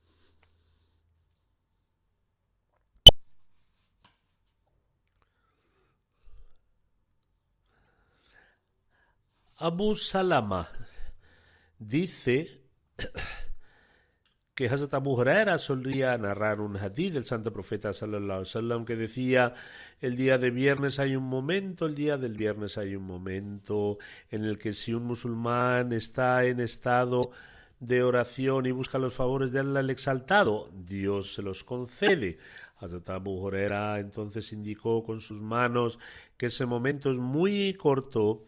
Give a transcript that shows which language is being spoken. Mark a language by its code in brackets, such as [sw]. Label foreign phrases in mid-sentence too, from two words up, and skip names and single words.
[es] Abu Salama dice que Hazrat Abu Huraira solía narrar un hadith del santo profeta [ar] صلى الله عليه وسلم [es] que decía: el día de viernes hay un momento, el día del viernes hay un momento en el que si un musulmán está en estado de oración y busca los favores de Allah el Exaltado, Dios se los concede. Hazrat Abu Huraira entonces indicó con sus manos que ese momento es muy corto.